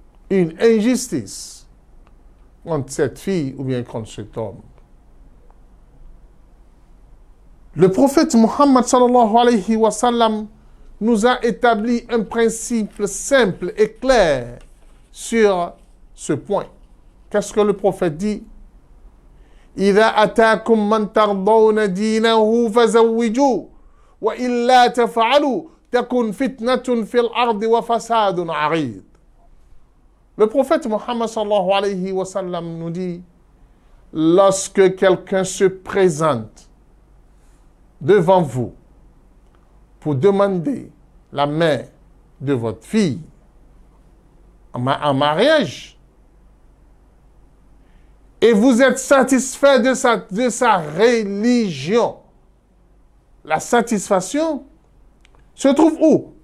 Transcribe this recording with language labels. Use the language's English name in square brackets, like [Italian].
[French] Une injustice contre cette fille ou bien contre cet homme. Le prophète Muhammad [Arabic] sallallahu alayhi wa sallam [French] nous a établi un principe simple et clair sur ce point. Qu'est-ce que le prophète dit? [Arabic] إذا أتاكم من ترضون دينه فزوجوه وإلا تفعلوا تكن فتنة في الأرض وفساد عريض. [French] Le prophète Muhammad [Arabic] sallallahu alayhi wa sallam [French] nous dit, lorsque quelqu'un se présente devant vous pour demander la main de votre fille en mariage et vous êtes satisfait de sa religion, la satisfaction se trouve où?